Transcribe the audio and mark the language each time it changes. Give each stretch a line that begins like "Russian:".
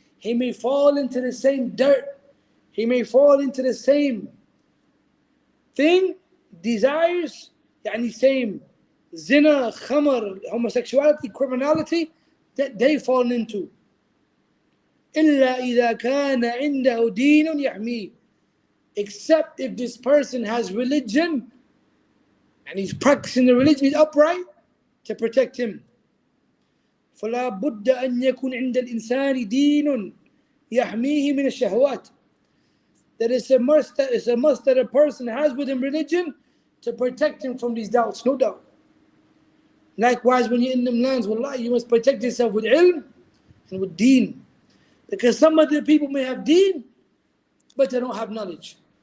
English: He may fall into the same dirt. He may fall into the same thing, desires, yani same zina, khamar, homosexuality, criminality that they've fallen into.
Arabic: إلا إذا كان عنده دين يحميه,
English: except if this person has religion and he's practicing the religion, he's upright to protect him.
Arabic: فلا بد أن يكون عند الإنسان دين يحميه من الشهوات.
English: That it's a must that a person has within religion to protect him from these doubts, no doubt. Likewise, when you're in them lands, wallahi, you must protect yourself with ilm and with deen. Because some of the people may have deen, but they don't have knowledge.